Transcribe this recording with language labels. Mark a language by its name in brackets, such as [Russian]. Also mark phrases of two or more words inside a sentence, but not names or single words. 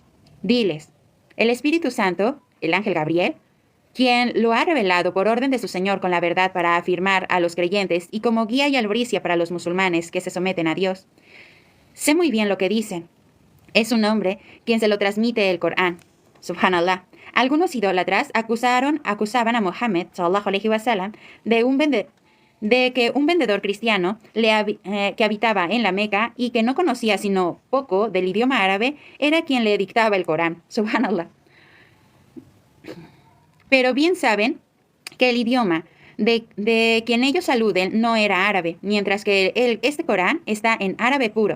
[Spanish] Diles, el Espíritu Santo, el ángel Gabriel, quien lo ha revelado por orden de su Señor con la verdad para afirmar a los creyentes y como guía y albricia para los musulmanes que se someten a Dios. Sé muy bien lo que dicen. Es un hombre quien se lo transmite el Corán. Subhanallah. Algunos idólatras acusaban a Mohammed, [Arabic] صلى الله عليه وسلم, [Spanish] de que un vendedor cristiano que habitaba en la Meca y que no conocía sino poco del idioma árabe era quien le dictaba el Corán. Subhanallah. Pero bien saben que el idioma de quien ellos aluden no era árabe, mientras que este Corán está en árabe puro.